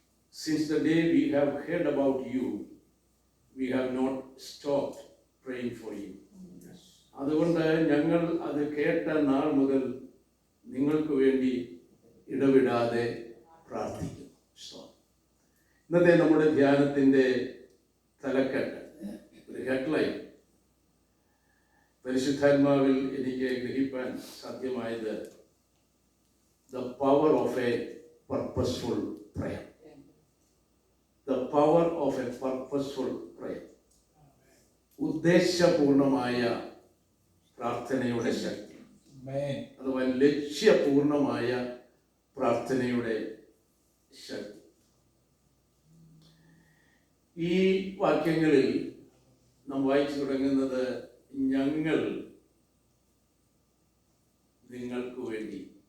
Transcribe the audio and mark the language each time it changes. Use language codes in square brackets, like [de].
[en] Since the day we have heard about you, we have not stopped praying for you. [ml] അതുകൊണ്ട് ഞങ്ങൾ അത് കേട്ട നാൾ മുതൽ നിങ്ങൾക്ക് വേണ്ടി ഇടവിടാതെ പ്രാർത്ഥിക്കുന്നു. ഇന്നത്തെ നമ്മുടെ ധ്യാനത്തിന്റെ തലക്കെട്ട്, ഒരു ഹെഡ്ലൈൻ, പരിശുദ്ധാത്മാവിൽ എനിക്ക് ഗ്രഹിപ്പാൻ സാധ്യമായത് [en] the power of a purposeful prayer. The power of a purposeful prayer. [ml] ഉദ്ദേശപൂർണമായ പ്രാർത്ഥനയുടെ ശക്തി, അഥവാ ലക്ഷ്യപൂർണമായ പ്രാർത്ഥനയുടെ ശക്തി. ഈ വാക്യങ്ങളിൽ നാം വായിച്ചു തുടങ്ങുന്നത് ഞങ്ങൾ നിങ്ങൾക്ക് വേണ്ടി.